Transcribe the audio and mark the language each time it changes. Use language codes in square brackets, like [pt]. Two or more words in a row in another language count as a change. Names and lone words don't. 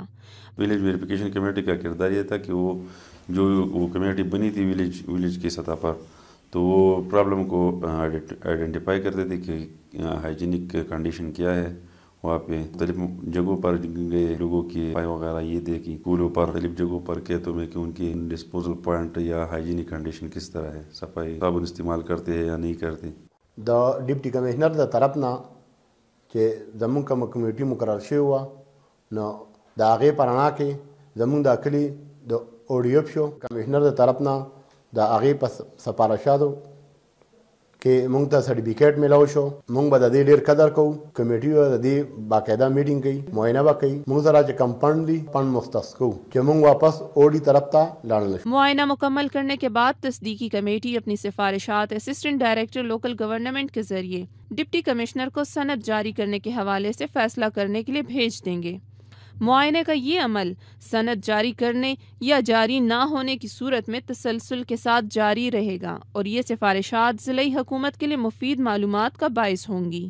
[en] village verification committee [ur] کا کردار یہ تھا کہ وہ کمیٹی بنی تھی ولیج کی سطح پر تو وہ پرابلم کو آئیڈینٹیفائی کرتے تھے کہ [en] hygienic condition [ur] کیا ہے. وہاں پہ مختلف جگہوں پر گئے، لوگوں کی صفائی وغیرہ یہ دیکھی، اسکولوں پر مختلف جگہوں پر کھیتوں میں کہ ان کی [en] disposal point [ur] یا [en] hygienic condition [ur] کس طرح ہے، صفائی صابن استعمال کرتے ہیں یا نہیں کرتے. [ps] دا [en] deputy commissioner [ps] د طرف نه چې زمونږ کومه کمیټي مقرر شوې وه نو د هغې په رڼا کې زمونږ دا کلي د اوډیوپ شو. کمشنر د طرف نه د هغې په سپارښتاتو کې مونږ ته سرټیفیکیټ میلاو شو. مونږ به د دې ډېر قدر کوو. کمیټي به د دې باقاعده میټینګ کوي، معاینه به کوي. مونږ سره چې کم فنډ دي فنډ مختص کوو چې مونږ واپس اوډي طرف ته لاړ نه شو. [ur] معائنہ مکمل کرنے کے بعد تصدیقی کمیٹی اپنی سفارشات [en] assistant director local government [ur] کے ذریعے [en] deputy commissioner [ur] کو سند جاری کرنے کے حوالے سے فیصلہ کرنے کے لیے بھیج دیں گے. معائنے کا یہ عمل سند جاری کرنے یا جاری نہ ہونے کی صورت میں تسلسل کے ساتھ جاری رہے گا اور یہ سفارشات ضلعی حکومت کے لیے مفید معلومات کا باعث ہوں گی.